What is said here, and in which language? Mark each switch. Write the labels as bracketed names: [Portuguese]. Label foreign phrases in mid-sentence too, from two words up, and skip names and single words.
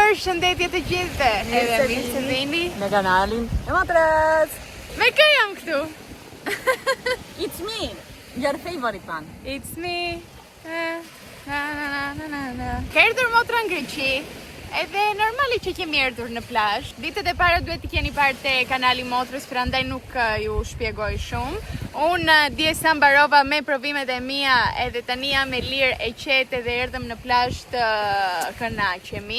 [Albanian] Përshëndetje të gjithëve. Edhe mirë se vini në kanalin e Motrës. Me kë jam këtu? [English] It's me, your favorite one. It's me. [Albanian] Ka erdhur motra në Greqi. Edhe normali që kemi erdhur në plazh. Ditët e para duhet t'i keni parë te kanali Motrës, prandaj nuk ju shpjegoj shumë. Unë dje sa mbarova me provimet e mia, edhe tani jam e lirë e qetë dhe erdhëm në plazh të kënaqemi.